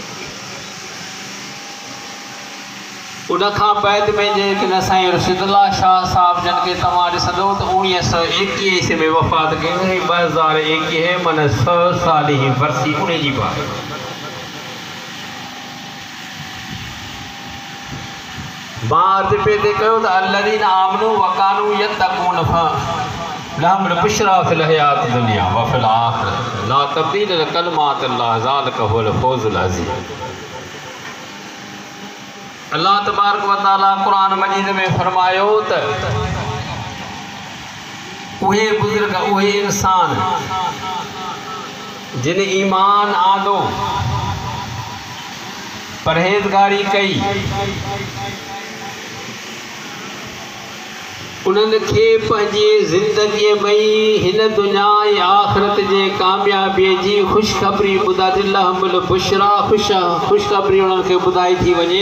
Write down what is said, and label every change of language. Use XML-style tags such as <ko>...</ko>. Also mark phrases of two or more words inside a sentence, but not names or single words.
<sd>उनखां बैद में जेकॾहिं साईं रशीदुल्लाह शाह साहब जन खे तव्हां ॾिसंदो त 1921 ईस्वी में वफ़ात कई, 2021 माना 100 साल जी वरसी उन जी बात। मां अर्ज़ु पे कयो त</sd> <ar>الذين آمنوا وكانوا يتقون لهم البشرى في الحياة الدنيا وفي الآخرة لا تبديل لكلمات الله ذلك هو الفوز العظيم. الله تبارك وتعالى</ar> <sd>कुरान मजीद में फरमायो त उहे बुज़ुर्ग, उहे इंसान जिन ईमान आंदो, परहेज़गारी कई, उन्हनि खे पंहिंजी ज़िंदगीअ में हिन दुनिया ऐं आख़िरत जे कामयाबीअ जी ख़ुशख़बरी ॿुधाई,</sd> <ar>لهم البشرى</ar> <sd>ख़ुशख़बरी उन्हनि खे ॿुधाई थी वञे।</sd>